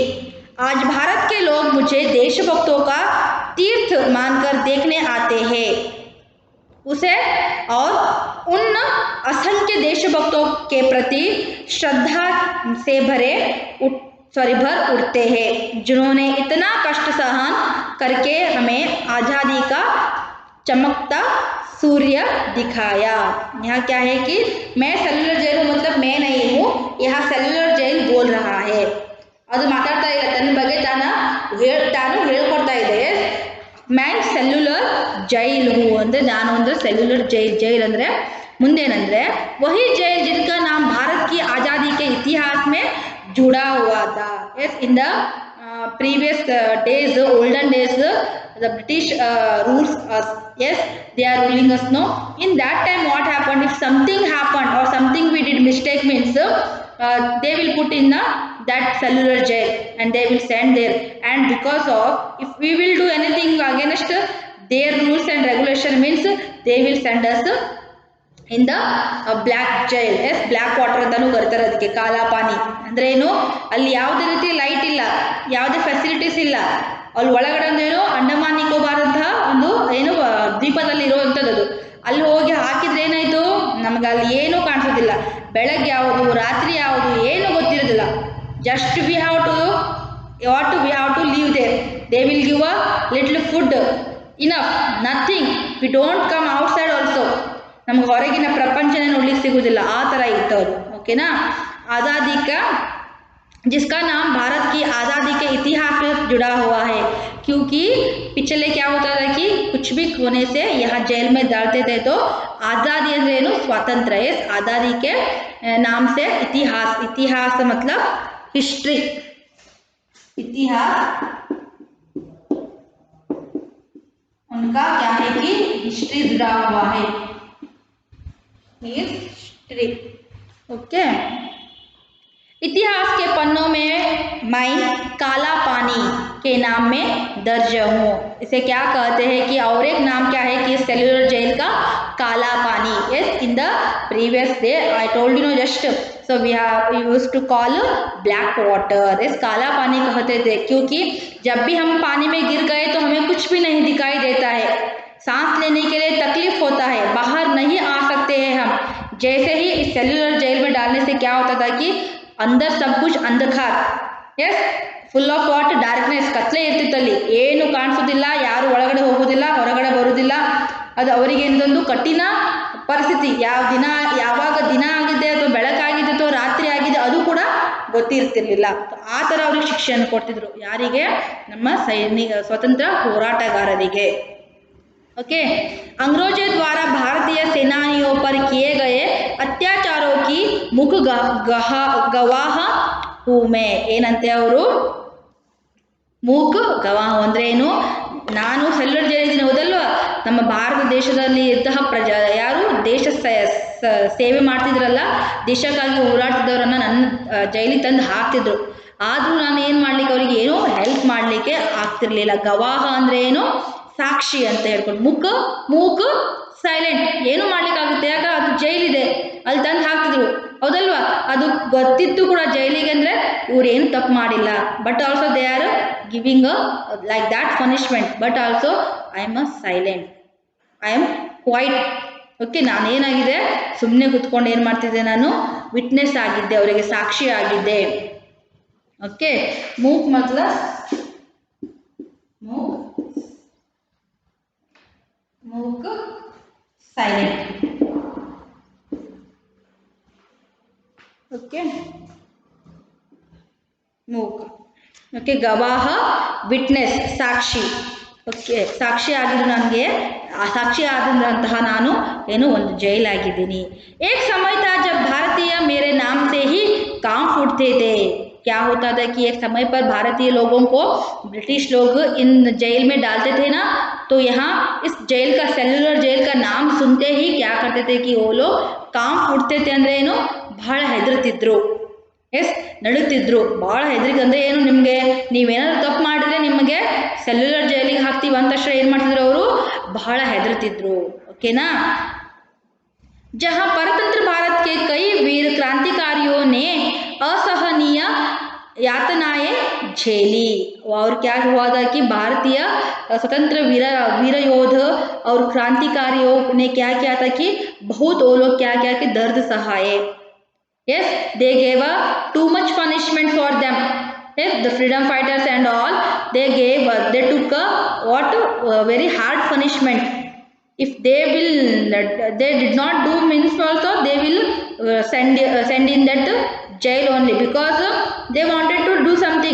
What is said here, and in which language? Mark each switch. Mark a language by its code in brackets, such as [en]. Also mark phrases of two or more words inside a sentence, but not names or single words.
[hi] आज भारत के लोग मुझे देशभक्तों का तीर्थ मानकर देखने आते हैं उसे और उन असंख्य देशभक्तों के प्रति श्रद्धा से भर उठते हैं जिन्होंने इतना कष्ट सहन करके हमें आज़ादी का चमकता सूर्य दिखाया। यहाँ क्या है कि मैं सेल्युलर जेल हूँ, मतलब मैं नहीं हूँ, यहाँ सेल्युलर जेल बोल रहा है। [kn] ಅದು ಮಾತಾಡ್ತಾ ಇಲ್ಲ, ತನ್ನ ಬಗ್ಗೆ ತಾನು ಹೇಳ್ಕೊಡ್ತಾ ಇದೆ। [hi] मैं सेल्युलर जेल हूँ [kn] ಅಂದರೆ ನಾನು ಅಂದರೆ [hi] सेल्युलर जेल [kn] ಅಂದರೆ ಮುಂದೇನಂದ್ರೆ [hi] वही जेल जिनका नाम भारत की आज़ादी के इतिहास में जुड़ा हुआ था। [en] yes, in the previous days, olden days, the British rules us. Yes, they are ruling us now. In that time what happened, if something happened or something we did mistake means they will put in that cellular jail and they will send there. And because of if we will do anything against their rules and regulation means they will send us in the black jail. yes, black water [kn] ಅಂತಾನೂ ಕರೀತಾರೆ ಅದಕ್ಕೆ, [hi] काला पानी [kn] ಅಂದ್ರೆ ಏನು, ಅಲ್ಲಿ ಯಾವುದೇ ರೀತಿ ಲೈಟ್ ಇಲ್ಲ, ಯಾವುದೇ ಫೆಸಿಲಿಟೀಸ್ ಇಲ್ಲ, ಅಲ್ಲಿ ಒಳಗಡೆ ಒಂದೇನು ಅಂಡಮಾನ್ ನಿಕೋಬಾರ್ ಅಂತ ಒಂದು ಏನು ದ್ವೀಪದಲ್ಲಿ ಇರುವಂಥದ್ದು, ಅಲ್ಲಿ ಹೋಗಿ ಹಾಕಿದ್ರೆ ಏನಾಯಿತು, ನಮ್ಗೆ ಅಲ್ಲಿ ಏನೂ ಕಾಣಿಸೋದಿಲ್ಲ, ಬೆಳಗ್ಗೆ ಯಾವುದು ರಾತ್ರಿ ಯಾವುದು ಏನು ಗೊತ್ತಿರೋದಿಲ್ಲ. [en] ಜಸ್ಟ್ we have to live there. They will give a little food, enough, nothing. We don't come outside also. [kn] ನಮ್ಗೆ ಹೊರಗಿನ ಪ್ರಪಂಚನೇ ನೋಡ್ಲಿಕ್ಕೆ ಸಿಗೋದಿಲ್ಲ, ಆ ಥರ ಇತ್ತು ಅದು. ಓಕೆನಾ, [hi] आज़ादी का जिसका नाम भारत की आज़ादी के इतिहास से जुड़ा हुआ है, क्योंकि पिछले क्या होता था कि कुछ भी होने से यहाँ जेल में डालते थे। तो आज़ादी [kn] ಅಂದ್ರೆ ಏನು [hi] स्वातंत्र। इस आज़ादी के नाम से इतिहास, इतिहास मतलब हिस्ट्री, इतिहास उनका क्या है कि हिस्ट्री जुड़ा हुआ है, हिस्ट्री। ओके, इतिहास के पन्नों में मैं काला पानी के नाम में दर्ज हूँ। इसे क्या कहते हैं कि और एक नाम क्या है कि सेल्युलर जेल का काला पानी। [en] Yes, in the previous day I told you know just, so we have used to call black water. [hi] इस काला पानी कहते थे क्योंकि जब भी हम पानी में गिर गए तो हमें कुछ भी नहीं दिखाई देता है, सांस लेने के लिए तकलीफ होता है, बाहर नहीं आ सकते हैं हम। जैसे ही इस सेल्युलर जेल में डालने से क्या होता था कि अंदर सब कुछ अंधकार, यस, [en] full of what darkness, [kn] ಕತ್ಲೆ ಇರ್ತಿತ್ತಲ್ಲಿ, ಏನು ಕಾಣಿಸೋದಿಲ್ಲ, ಯಾರು ಒಳಗಡೆ ಹೋಗೋದಿಲ್ಲ, ಹೊರಗಡೆ ಬರೋದಿಲ್ಲ. ಅದು ಅವರಿಗೆ ಏನೊಂದು ಕಠಿಣ ಪರಿಸ್ಥಿತಿ. ಯಾವಾಗ ದಿನ ಆಗಿದೆ ಅಥವಾ ಬೆಳಕಾಗಿದೆ ಅಥವಾ ರಾತ್ರಿ ಆಗಿದೆ ಅದು ಕೂಡ ಗೊತ್ತಿರ್ತಿರ್ಲಿಲ್ಲ. ಆ ಥರ ಅವ್ರಿಗೆ ಶಿಕ್ಷೆಯನ್ನು ಕೊಡ್ತಿದ್ರು. ಯಾರಿಗೆ? ನಮ್ಮ ಸ್ವತಂತ್ರ ಹೋರಾಟಗಾರರಿಗೆ. [hi] ओके, अंग्रेजों द्वारा भारतीय सेनानियों पर किए गए अत्याचारों की मुख गवाह हूँ मैं. [kn] ಏನಂತೆ ಅವರು [hi] मूक गवाह [kn] ಅಂದ್ರೆ ಏನು? ನಾನು ಸೆಲ್ಯುಲರ್ ಜೈಲಿದ್ದೀನಿ ಹೌದಲ್ವಾ, ನಮ್ಮ ಭಾರತ ದೇಶದಲ್ಲಿ ಇದ್ದಂತಹ ಯಾರು ದೇಶ ಸೇವೆ ಮಾಡ್ತಿದ್ರಲ್ಲ, ದೇಶಕ್ಕಾಗಿ ಹೋರಾಡ್ತಿದ್ದವರನ್ನ ನನ್ನ ಜೈಲಿಗೆ ತಂದು ಹಾಕ್ತಿದ್ರು. ಆದರೂ ನಾನು ಏನು ಮಾಡ್ಲಿಕ್ಕೆ ಅವರಿಗೆ ಏನೋ ಹೆಲ್ಪ್ ಮಾಡಲಿಕ್ಕೆ ಆಗ್ತಿರ್ಲಿಲ್ಲ. ಗವಾಹ ಅಂದ್ರೆ ಏನು? ಸಾಕ್ಷಿ ಅಂತ ಹೇಳ್ಕೊಂಡು. ಮೂಕ ಸೈಲೆಂಟ್, ಏನು ಮಾಡ್ಲಿಕ್ಕಾಗುತ್ತೆ, ಯಾಕ ಅದು ಜೈಲಿದೆ, ಅಲ್ಲಿ ತಂದು ಹಾಕ್ತಿದ್ರು ಹೌದಲ್ವಾ. ಅದು ಗೊತ್ತಿತ್ತು ಕೂಡ ಜೈಲಿಗೆ ಅಂದ್ರೆ ಇವ್ರು ಏನು ತಪ್ಪು ಮಾಡಿಲ್ಲ, [en] but also they are giving like that punishment, but also I am silent, I am quiet. [kn] ಓಕೆ, ನಾನೇನಾಗಿದೆ ಸುಮ್ಮನೆ ಕುತ್ಕೊಂಡು ಏನು ಮಾಡ್ತಿದ್ದೆ, ನಾನು ವಿಟ್ನೆಸ್ ಆಗಿದ್ದೆ, ಅವರಿಗೆ ಸಾಕ್ಷಿ ಆಗಿದ್ದೆ. [hi] ओके, मूक मतलब मूक साइलेंट. ओके, मूक. ओके, गवाह विटनेस साक्षी. ओके, [kn] ಸಾಕ್ಷಿ ಆಗಿದ್ದು ನನಗೆ, ಸಾಕ್ಷಿ ಆದಂತಹ ನಾನು ಏನು ಒಂದು ಜೈಲಾಗಿದ್ದೀನಿ. [hi] एक समय था जब भारतीय मेरे नाम से ही कांप उठते थे. क्या होता था कि एक समय पर भारतीय लोगों को ब्रिटिश लोग इन जेल में डालते थे ना, तो यहाँ इस जेल का, सेल्युलर जेल का नाम सुनते ही क्या करते थे कि वो लोग कांप उठते थे. [kn] ಅಂದ್ರೆ ಏನು? ಬಹಳ ಹೆದರ್ತಿದ್ರು. ಎಸ್, ನಡುತ್ತಿದ್ರು. ಬಹಳ ಹೆದರಿಕೆ ಅಂದ್ರೆ ಏನು? ನಿಮಗೆ ನೀವೇನಾದ್ರು ತಪ್ಪು ಮಾಡಿದ್ರೆ ನಿಮಗೆ ಸೆಲ್ಯುಲರ್ ಜೈಲಿಗೆ ಹಾಕ್ತೀವಿ ಅಂತ ತಕ್ಷಣ ಏನು ಮಾಡ್ತಿದ್ರು ಅವರು? ಬಹಳ ಹೆದರ್ತಿದ್ರು. ಓಕೆನಾ? [hi] जहाँ परतंत्र भारत के कई वीर क्रांतिकारियों ने असहनीय यातनाएं झेली. और क्या हुआ था कि भारतीय स्वतंत्र वीर योद्धा और क्रांतिकारियों ने क्या किया था कि बहुत वो लोग क्या किया कि दर्द सहाये. [en] Yes, they gave too much punishment for them. Yes, the freedom fighters and all, they took very hard punishment. If they did not do means also they will send in that jail only, because they wanted to do something.